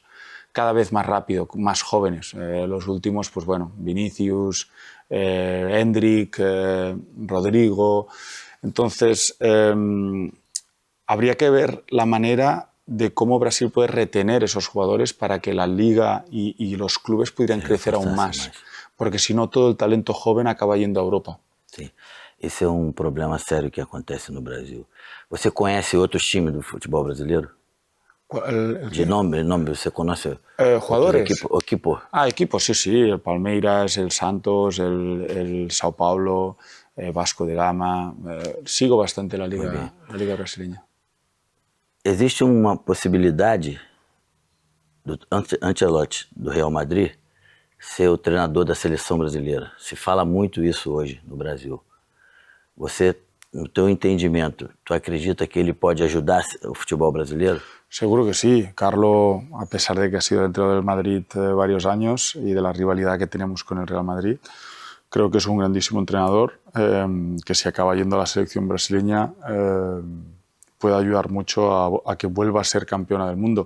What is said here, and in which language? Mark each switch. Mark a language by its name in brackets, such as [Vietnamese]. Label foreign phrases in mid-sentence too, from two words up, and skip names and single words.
[Spanish] Cada vez más rápido, más jóvenes. Los últimos, pues bueno, Vinicius, Endrick, Rodrigo. Entonces, habría que ver la manera de cómo Brasil puede retener esos jugadores para que la liga y los clubes pudieran crecer aún más. Porque si no, todo el talento joven acaba yendo a Europa. [Portuguese] Sim, esse é um problema sério que acontece no Brasil. Você conhece outros times do futebol brasileiro? [Spanish] De nombre, [Portuguese] você conhece [Spanish] jugadores? Equipos? Equipos, sí. El Palmeiras, el Santos, el Sao Paulo, Vasco de Gama. Sigo bastante la liga brasileña. [Portuguese] Existe uma possibilidade do Ancelotti, do Real Madrid, ser o treinador da seleção brasileira. Se fala muito isso hoje no Brasil. Você, no teu entendimento, tu acredita que ele pode ajudar o futebol brasileiro? [Spanish] Seguro que sí. Carlo, a pesar de que ha sido dentro del Madrid varios años y de la rivalidad que tenemos con el Real Madrid, creo que es un grandísimo entrenador que si acaba yendo a la selección brasileña puede ayudar mucho a que vuelva a ser campeona del mundo.